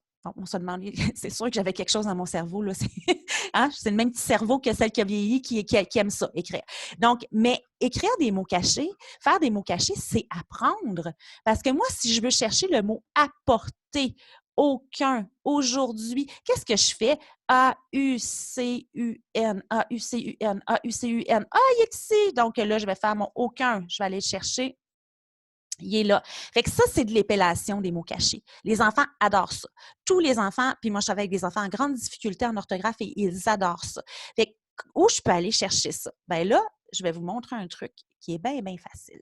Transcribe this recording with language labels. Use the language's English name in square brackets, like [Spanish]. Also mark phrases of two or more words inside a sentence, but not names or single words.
[French] Donc, on se demandait, c'est sûr que j'avais quelque chose dans mon cerveau. Là, hein? C'est le même petit cerveau que celle qui a vieilli qui aime ça, écrire. Donc, mais écrire des mots cachés, faire des mots cachés, c'est apprendre. Parce que moi, si je veux chercher le mot apporter, aucun, aujourd'hui, qu'est-ce que je fais? A-U-C-U-N, A-U-C-U-N, A-U-C-U-N. Ah, il est ici! Donc là, je vais faire mon aucun. Je vais aller le chercher. Il est là. Fait que ça, c'est de l'épellation des mots cachés. Les enfants adorent ça. Tous les enfants, puis moi, je travaille avec des enfants en grande difficulté en orthographe et ils adorent ça. Fait que où je peux aller chercher ça? Bien là, je vais vous montrer un truc qui est bien, bien facile.